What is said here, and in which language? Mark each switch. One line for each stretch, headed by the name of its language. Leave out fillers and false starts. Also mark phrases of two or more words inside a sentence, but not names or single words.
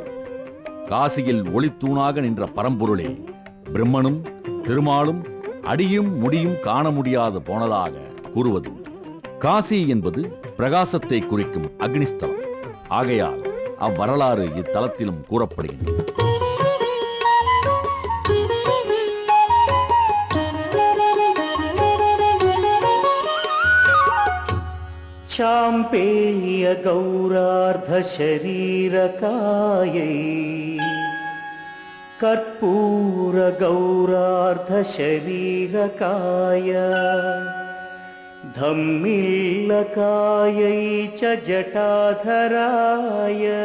Tamil: காசியில் ஒளித்தூணாக நின்ற பரம்பொருளே பிரம்மனும் திருமாலும் அடியும் முடியும் காண முடியாது போனதாக கூறுவது. காசி என்பது பிரகாசத்தை குறிக்கும் அக்னிஸ்தலம். ஆகையால் அவ்வரலாறு இத்தலத்திலும் கூறப்படுகின்றது.
Sanskrit: चाम्पेय गौरार्ध शरीरकायै कर्पूर गौरार्ध शरीरकाय धम्मिल्लकायै च जटाधराय